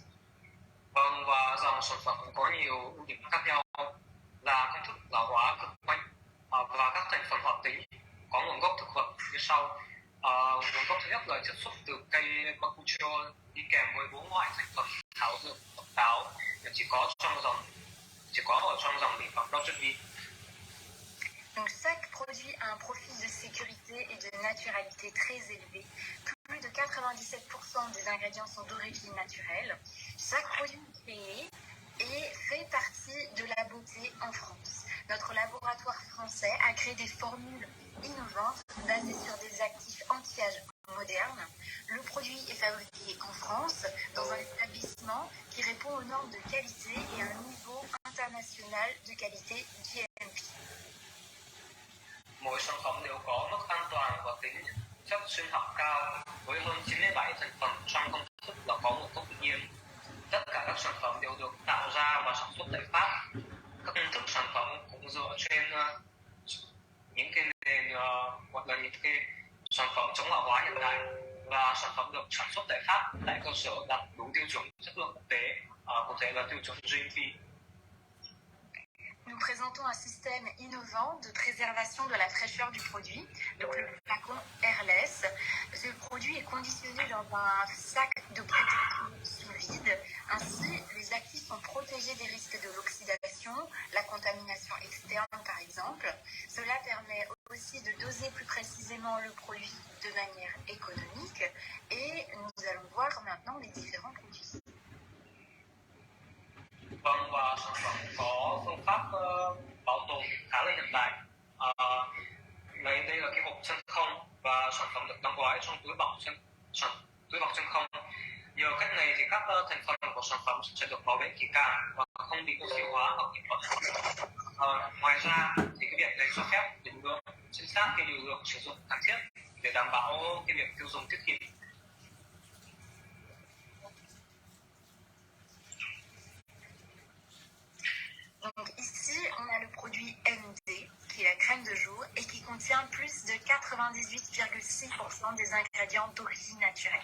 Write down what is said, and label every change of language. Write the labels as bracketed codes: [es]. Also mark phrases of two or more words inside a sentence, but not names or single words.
[vi] Vâng, và dòng sản phẩm có nhiều ưu điểm khác nhau, là công thức lão hóa cực mạnh và các thành phần hoạt tính có nguồn gốc thực vật như sau. Nguồn gốc thứ nhất là chiết xuất từ cây bakuchiol đi kèm với 4 loại thành phần thảo dược độc đáo chỉ có ở trong dòng mỹ phẩm Project B. [fr] Donc chaque produit a un profil de sécurité et de naturalité très élevé. Plus de 97% des ingrédients sont d'origine naturelle. Chaque produit créé et fait partie de la beauté en France. Notre laboratoire français a créé des formules innovantes basées sur des actifs anti-âge modernes. Le produit est fabriqué en France dans un établissement qui répond aux normes de qualité et à un niveau international de qualité GMP. [vi] Mỗi sản phẩm đều có mức an toàn và tính chất sinh học cao, với hơn 97 thành phần trong công thức là có nguồn gốc tự nhiên. Tất cả các sản phẩm đều được tạo ra và sản xuất tại Pháp. Các công thức sản phẩm cũng dựa trên những cái nền hoặc là những cái sản phẩm chống lão hóa hiện đại, và sản phẩm được sản xuất tại Pháp tại cơ sở đạt đủ tiêu chuẩn chất lượng quốc tế, có thể là tiêu chuẩn GMP. [fr] Nous présentons un système innovant de préservation de la fraîcheur du produit, donc le flacon Airless. Ce produit est conditionné dans un sac de protection sous vide. Ainsi, les actifs sont protégés des risques de l'oxydation, la contamination externe par exemple. Cela permet aussi de doser plus précisément le produit de manière économique. Et nous allons voir maintenant les différents produits. [vi] Vâng, và sản phẩm có phương pháp bảo tồn khá là hiện đại. Đây là cái hộp chân không, và sản phẩm được đóng gói trong túi bọc chân không. Nhờ cách này thì các thành phần của sản phẩm sẽ được bảo vệ kỹ càng và không bị oxy hóa hoặc nhiễm khuẩn. Ngoài ra thì cái việc này cho phép định lượng chính xác cái liều lượng sử dụng cần thiết để đảm bảo cái việc tiêu dùng tiết kiệm. [fr] Donc ici, on a le produit MD, qui est la crème de jour, et qui contient plus de 98,6% des ingrédients d'origine naturelle.